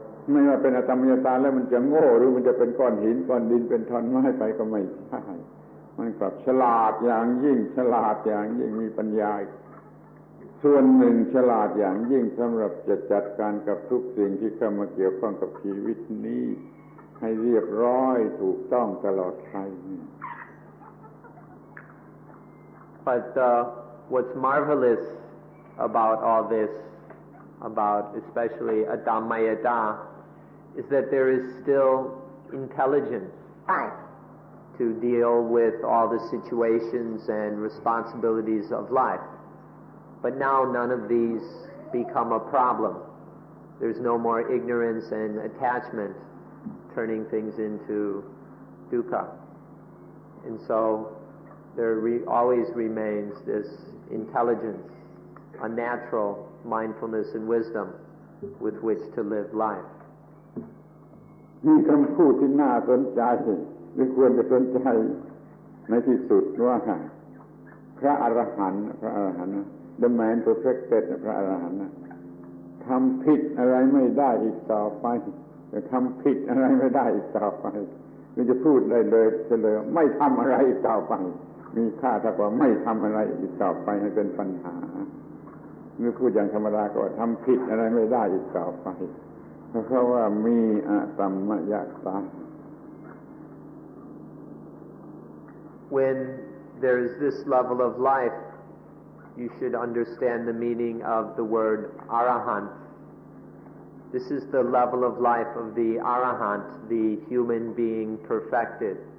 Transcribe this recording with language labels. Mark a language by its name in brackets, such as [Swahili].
[Thai] ไม่ว่าเป็นอตัมมยตาแล้วมันจะโง่หรือมันจะเป็นก้อนหินก้อนดินเป็นท่อนไม้ไปก็ไม่ใช่มันกลับฉลาดอย่างยิ่งมีปัญญาส่วนหนึ่งฉลาดอย่างยิ่งสำหรับจะจัดการกับทุกสิ่งที่เข้ามาเกี่ยวข้องกับชีวิตนี้ให้เรียบร้อยถูกต้องตลอดไป [English] But what's marvelous about all this, about especially atamayata, is that there is still intelligence to deal with all the situations and responsibilities of life. But now none of these become a problem. There's no more ignorance and attachment turning things into dukkha. And so there always remains this intelligence, a natural mindfulness and wisdom with which to live life. [Thai] มีคำพูดที่น่าสนใจหรือควรจะสนใจในที่สุดว่าพระอรหันต์ [English] The man perfected [Thai] พระอรหันต์ทำผิดอะไรไม่ได้อีกต่อไปทำผิดอะไรไม่ได้อีกต่อไปนี่จะพูดได้เลยเฉลยไม่ทำอะไรอีกต่อไปมีค่าเท่ากับไม่ทำอะไรอีกต่อไปให้เป็นปัญหา หรือพูดอย่างธรรมดาก็ว่าทำผิดอะไรไม่ได้อีกต่อไปเพราะว่ามีอตัมมยตา [English] when there's this level of life, you should understand the meaning of the word Arahant. This is the level of life of the Arahant, the human being perfected.